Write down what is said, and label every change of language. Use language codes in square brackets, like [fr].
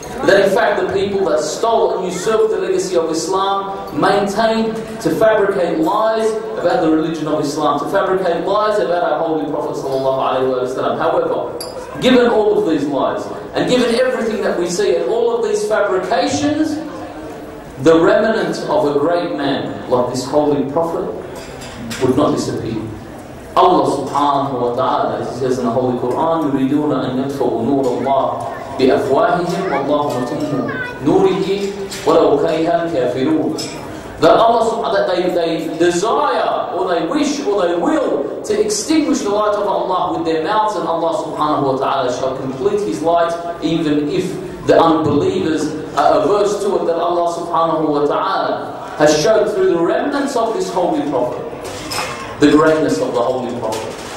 [en] That in fact the people that stole and usurped the legacy of Islam maintained to fabricate lies about the religion of Islam, to fabricate lies about our Holy Prophet ﷺ. However, given all of these lies, and given everything that we see and all of these fabrications, the remnant of a great man like this Holy Prophet would not disappear. Allah subhanahu wa ta'ala, as He says in the Holy Quran, [ar] يُرِيدُونَ أَن يَطْفَئُوا نُورَ اللَّهِ بِأَفْوَاهِهِمْ وَاللَّهُ مُتِمُّ نُورِهِ وَلَوْ كَرِهَ الْكَافِرُونَ. [en] That Allah, that they desire, or they wish, or they will to extinguish the light of Allah with their mouths, and Allah subhanahu wa ta'ala shall complete His light, even if the unbelievers are averse to it, that Allah subhanahu wa ta'ala has showed through the remnants of this Holy Prophet the greatness of the Holy Prophet.